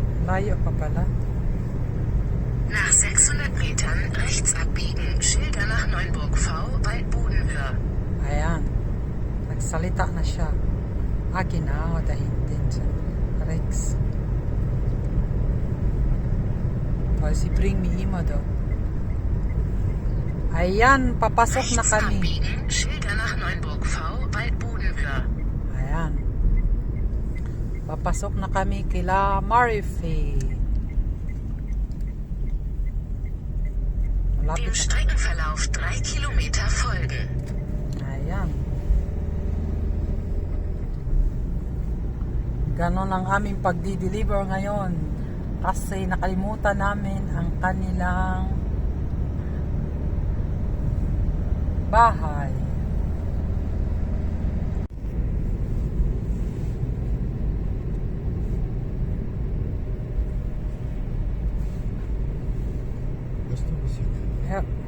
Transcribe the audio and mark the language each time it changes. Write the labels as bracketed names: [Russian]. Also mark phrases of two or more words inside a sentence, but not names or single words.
[Filipino] Malayo pa pala. [German] Nach 600 Metern rechts abbiegen, Schilder nach Neunburg V, Waldbodenhöhe. [Filipino] Ayan. Nagsalita na siya. [German] Genau, da hinten. Rechts. Weil sie bringen mich immer da. [Filipino] Ayan, papasok na [German] Rechts [Filipino] kami. [German] abbiegen, Schilder nach Neunburg V, Waldbodenhöhe. [Filipino] Ayan. Papasok na kami kila Marife. Malapit [German] Dem [Filipino] na. [German] Streckenverlauf 3 Kilometer folgen. [Filipino] Ayan. Ganon ang aming pagdi-deliver ngayon. Kasi nakalimutan namin ang kanilang bahay. [German] Hörst du Musik? Yep.